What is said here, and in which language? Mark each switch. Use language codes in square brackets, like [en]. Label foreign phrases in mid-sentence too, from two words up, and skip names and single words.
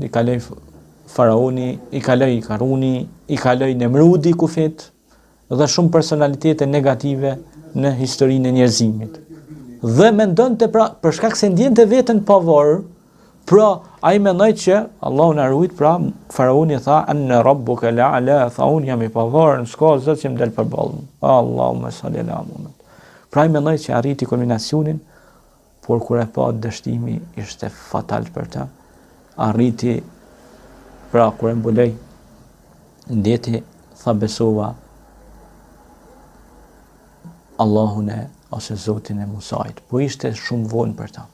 [sq] I kaloi Faraoni, i kaloi Karuni, i kaloi Nemrudi kufit dhe shumë personalitete negative në historinë e njerëzimit. Dhe mendonte pra për shkak se ndjente veten pavarur, pra ai mendoi që Allahu na ruajt, pra Faraoni tha [ar] أنا ربك الأعلى, [sq] tha unë jam i pavarur, s'ka zot që më del përballë. [ar] اللهم صل على محمد. [sq] Pra ai mendoi që arriti kulminacionin, por kur e pa dështimi ishte fatal për ta. Arriti, pra kur e mbuloi ndeti, tha besova Allahun ose Zotin e Musait, po ishte shumë vonë për ta.